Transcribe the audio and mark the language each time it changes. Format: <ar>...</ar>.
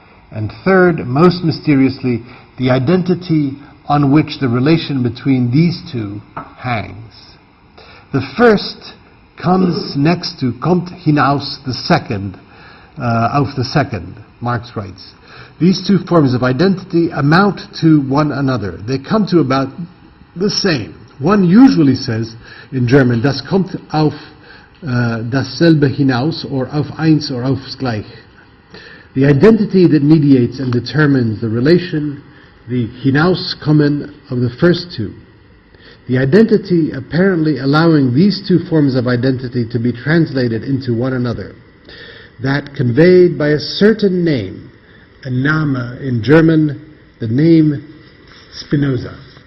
<en>And third, most mysteriously, the identity on which the relation between these two hangs. The first comes next to</en> <de>kommt hinaus</de> <en>the second, auf the second, Marx writes. These two forms of identity amount to one another. They come to about the same. One usually says in German,</en> <de>das kommt auf dasselbe hinaus,</de> <en>or</en> <de>auf eins</de> <en>or</en> <de>aufs gleich.</de> <en>The identity that mediates and determines the relation, the hinauskommen of the first two. The identity apparently allowing these two forms of identity to be translated into one another. That conveyed by a certain name, a Name in German, the name Spinoza.</en>